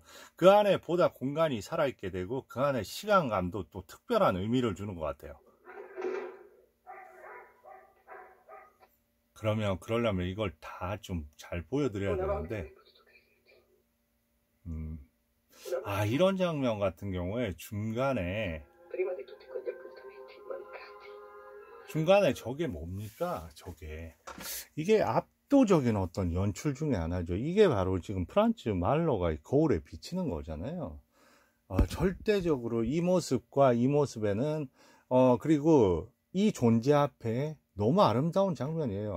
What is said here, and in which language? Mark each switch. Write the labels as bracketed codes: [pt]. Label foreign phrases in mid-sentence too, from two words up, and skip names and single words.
[ko] 그 안에 보다 공간이 살아있게 되고 그 안에 시간감도 또 특별한 의미를 주는 것 같아요. 그러려면 이걸 다 좀 잘 보여드려야 되는데 이런 장면 같은 경우에 중간에 [it] Prima di tutti quegli appuntamenti mancati. [ko] 중간에 저게 뭡니까? 이게 압도적인 어떤 연출 중에 하나죠. 이게 바로 지금 프란츠 말러가 거울에 비치는 거잖아요. 절대적으로 이 모습과 이 모습에는 그리고 이 존재 앞에 너무 아름다운 장면이에요.